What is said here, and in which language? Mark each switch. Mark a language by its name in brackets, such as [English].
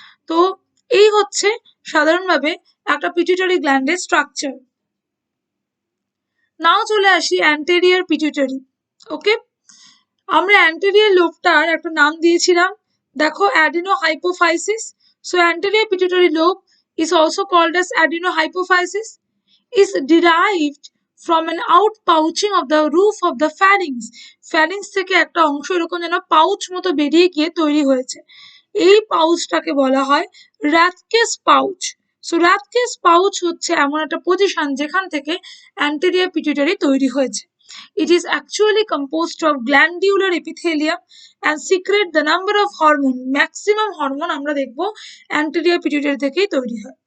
[Bangla] তো এই হচ্ছে সাধারণভাবে একটা পিটুইটারি গ্ল্যান্ডের স্ট্রাকচার। নাও চলে আসি অ্যান্টেরিয়র পিটুইটারি। ওকে, আমরা অ্যান্টেরিয়র লোবটার একটা নাম দিয়েছিলাম, দেখো অ্যাডিনোহাইপোফাইসিস। [English] So anterior pituitary lobe is also called as adenohypophysis, is derived from an outpouching of the roof of the pharynx. [Bangla] pharynx থেকে একটা অংশ এরকম যেন পাউচ মতো বেরিয়ে গিয়ে তৈরি হয়েছে। এই পাউচটাকে বলা হয় রাথকেস পাউচ। সো রাথকেস পাউচ হচ্ছে এমন একটা পজিশন যেখান থেকে অ্যান্টেরিয়র পিটুইটারি তৈরি হয়েছে। [English] It is actually composed of glandular epithelium and secrete the number of hormone, maximum hormone [Bangla] আমরা দেখবো anterior pituitary থেকেই তৈরি হয়।